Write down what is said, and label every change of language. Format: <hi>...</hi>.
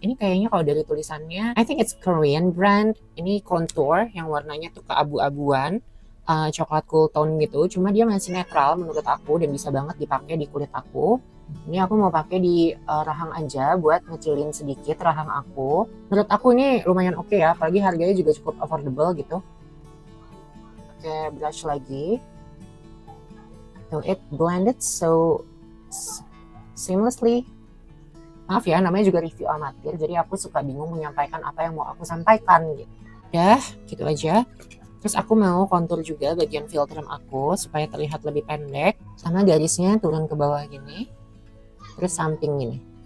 <id>Ini kayaknya kalau dari tulisannya</id> <en>I think it's Korean brand.</en> <id>Ini contour yang warnanya tuh keabu-abuan, coklat cool tone gitu, cuma dia masih netral menurut aku dan bisa banget dipakai di kulit aku. Ini aku mau pakai di rahang aja buat ngecilin sedikit rahang aku. Menurut aku ini lumayan oke ya, apalagi harganya juga cukup affordable gitu. Pakai brush lagi.</id> <en>So it blended so seamlessly.</en> <id>Maaf ya, namanya juga review amatir, jadi aku suka bingung menyampaikan apa yang mau aku sampaikan gitu. Udah, gitu aja. Terus aku mau kontur juga bagian filter aku supaya terlihat lebih pendek. Sama garisnya turun ke bawah gini. Terus samping gini.</id>